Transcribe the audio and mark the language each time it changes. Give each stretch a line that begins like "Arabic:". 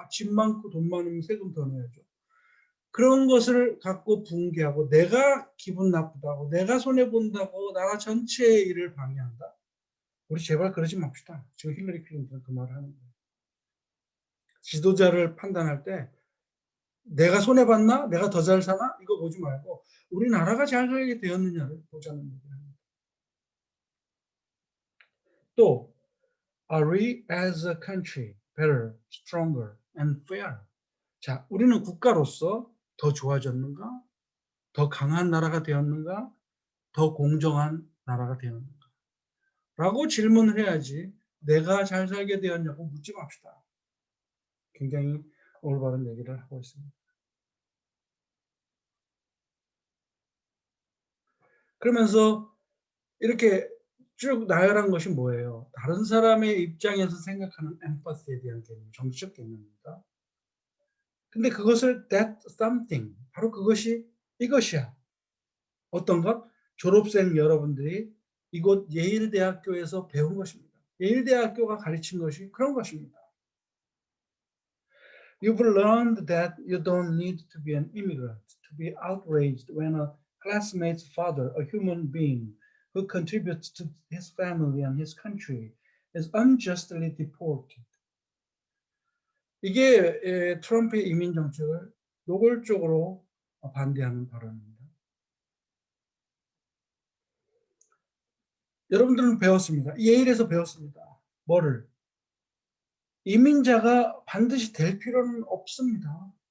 Korean: 집 많고 돈 많으면 세금 더 내야죠. 그런 것을 갖고 붕괴하고 내가 기분 나쁘다고, 내가 손해본다고 나라 전체의 일을 방해한다. 우리 제발 그러지 맙시다. 지금 힐러리 클린턴은 그 말을 하는 거예요. 지도자를 판단할 때 내가 손해봤나? 내가 더 잘 사나? 이거 보지 말고 우리나라가 잘 살게 되었느냐를 보자는 얘기를 합니다. 또
English: Are we as a country better, stronger, and fair?
Korean: 자, 우리는 국가로서 더 좋아졌는가? 더 강한 나라가 되었는가? 더 공정한 나라가 되었는가? 라고 질문을 해야지 내가 잘 살게 되었냐고 묻지 맙시다. 굉장히 올바른 얘기를 하고 있습니다. 그러면서 이렇게 쭉 나열한 것이 뭐예요? 다른 사람의 입장에서 생각하는 엠파시에 대한 개념, 정치적 개념입니다. 근데 그것을
English: that something,
Korean: 바로 그것이 이것이야. 어떤 것? 졸업생 여러분들이 이곳 예일대학교에서 배운 것입니다. 예일대학교가 가르친 것이 그런 것입니다.
English: You've learned that you don't need to be an immigrant to be outraged when a classmate's father, a human being who contributes to his family and his country, is unjustly deported.
Korean: 이게 트럼프의 이민 정책을 노골적으로 반대하는 발언입니다. 여러분들은 배웠습니다. 예일에서 배웠습니다. 뭐를? 이민자가 반드시 될 필요는 없습니다.